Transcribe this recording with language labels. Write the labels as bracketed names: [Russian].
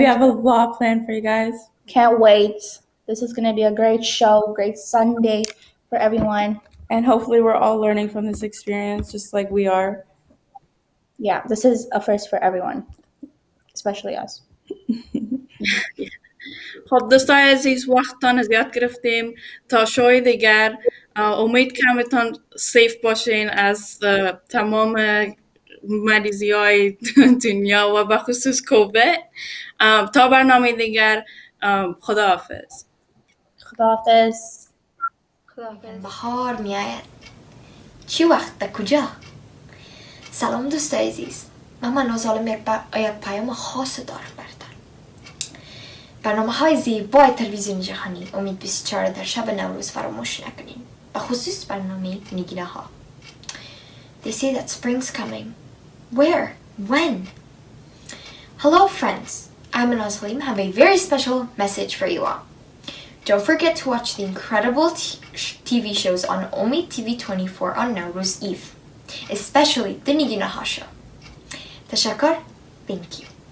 [English] have a lot planned for you guys. can't wait. This is gonna be a great show, great Sunday for everyone. And hopefully, we're all learning from this experience just like we are. Yeah, this is a first for everyone, especially us. [Persian] خب دوستای عزیز وقتتان از یاد گرفتیم تا شوی دیگر. امید کمتان سیف باشین از تمام مریضی های دنیا و بخصوص کووید. تا برنامه دیگر، خداحافظ. خداحافظ. خداحافظ. بهار میآید. چی وقت در کجا؟ سلام دوستای عزیز. من منوز حالا یک پیام خاص دارم براتان. برنامه های زیبای تلویزیون جهانی امید 24 در شب نوروز فراموش نکنین. به خصوص برنامه نگینه ها. [English] They say that spring's coming. Where? When? Hello friends. I and Salim have a very special message for you all. Don't forget to watch the incredible TV shows on Omid TV 24 on Nowruz Eve, especially the Niginaha show. Tashakar, thank you.